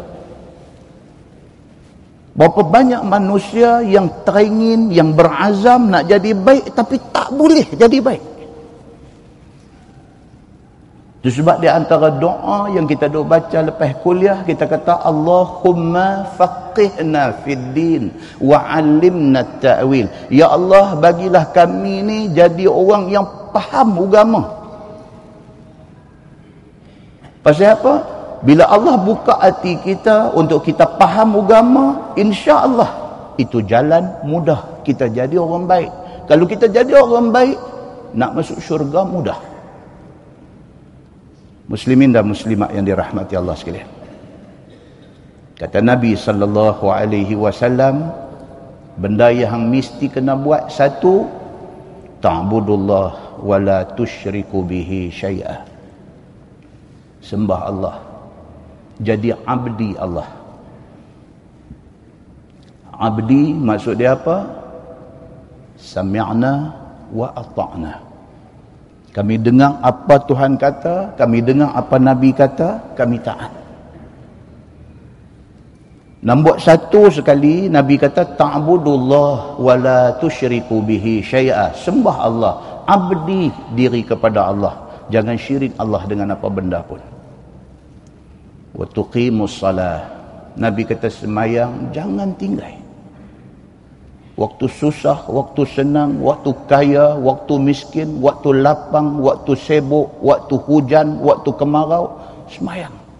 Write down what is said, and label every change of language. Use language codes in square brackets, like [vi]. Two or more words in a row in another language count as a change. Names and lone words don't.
[ms] Berapa banyak manusia yang teringin, yang berazam nak jadi baik tapi tak boleh jadi baik. Itu sebab di antara doa yang kita duk baca lepas kuliah, kita kata [ar] Allahumma faqihna fid din wa 'allimna at-ta'wil. [ms] Ya Allah, bagilah kami ni jadi orang yang faham agama. Pasal apa? Bila Allah buka hati kita untuk kita faham agama, [ar] insya-Allah [ms] itu jalan mudah kita jadi orang baik. Kalau kita jadi orang baik, nak masuk syurga mudah. Muslimin dan muslimat yang dirahmati Allah sekalian. Kata Nabi [ar] sallallahu alaihi wasallam, [ms] benda yang mesti kena buat satu, [ar] ta'budullah wa la tusyriku bihi syai'a. [ms] Sembah Allah. Jadi abdi Allah. Abdi maksud dia apa? [ar] Sami'na wa ata'na. [ms] Kami dengar apa Tuhan kata, kami dengar apa Nabi kata, kami taat. Nombor satu sekali, Nabi kata, [ar] ta'budullah wa la tusyriku bihi syai'a. [ms] Sembah Allah, abdi diri kepada Allah. Jangan syirik Allah dengan apa benda pun. [ar] Wa tuqimus salah. [ms] Nabi kata semayang, jangan tinggal. Waktu susah, waktu senang, waktu kaya, waktu miskin, waktu lapang, waktu sibuk, waktu hujan, waktu kemarau, semayang.